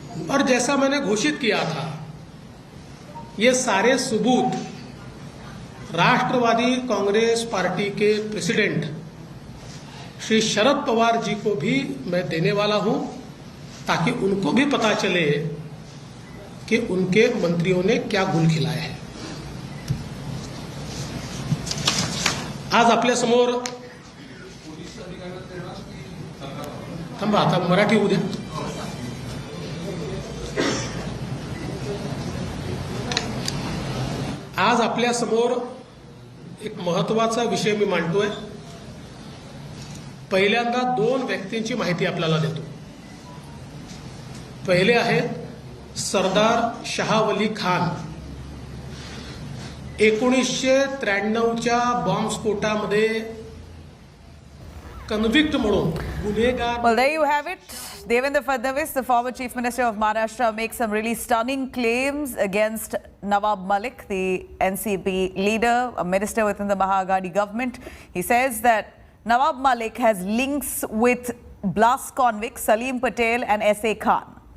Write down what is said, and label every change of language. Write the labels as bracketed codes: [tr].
[hi] और जैसा मैंने घोषित किया था, ये सारे सबूत राष्ट्रवादी कांग्रेस पार्टी के प्रेसिडेंट श्री शरद पवार जी को भी मैं देने वाला हूं, ताकि उनको भी पता चले कि उनके मंत्रियों ने क्या गुल खिलाए हैं। [mr] आज आपल्या समोर थांबा, आता मराठी होऊ द्या। आज आपल्या समोर एक महत्वाचा विषय मी मांडतोय। पहिल्यांदा 2 व्यक्तींची माहिती आपल्याला देतो। पहिले आहेत सरदार शाहवली खान। 1993च्या बॉम्बस्फोटामध्ये कन्विक्ट म्हणून गुन्हेगार। [en] Well, there you have it. Devendra Fadnavis, the former Chief Minister of Maharashtra, makes some really stunning claims against Nawab Malik, the NCP leader, a minister within the Mahaghadi government. He says that Nawab Malik has links with blast convicts Salim Patel and S.A. Khan.